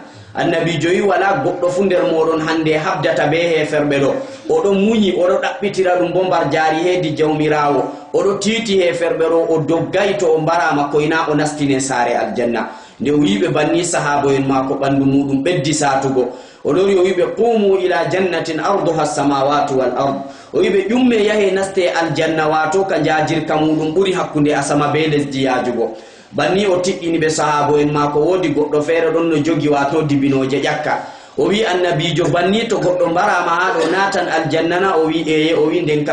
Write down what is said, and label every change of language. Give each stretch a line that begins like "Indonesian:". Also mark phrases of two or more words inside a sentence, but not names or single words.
Fula: Annabi joyi wala goɗɗo fu nder moɗon hande habdata be heferɓe ɗo, oɗo muñi oɗo ɗaɓɓitira ɗum bo mbar jaari hedi jawmirawo, oɗo titi heferɓe ɗo o doggay to o mbarama koyna o nastine saare aljanna. Nde o wiɓe banni sahabo en mako ɓandu muɗum ɓeddi satugo, o lori o wiɓe
Arabic: qumu ila jannatin arduha samawatu wal ard,
Fula: o wiɓe ƴumme yahe naste aljanna wato ka jajirka muɗum ɓuri hakkunde asama be lesdi yajugo. Banni o tiɗɗini ɓe sahabo en mako. Wodi goɗɗo feere ɗon no jogi wato dibinoje ƴakka, o wi annabijo banni to goddo barama ha do natan aljannana o wi eye o wi den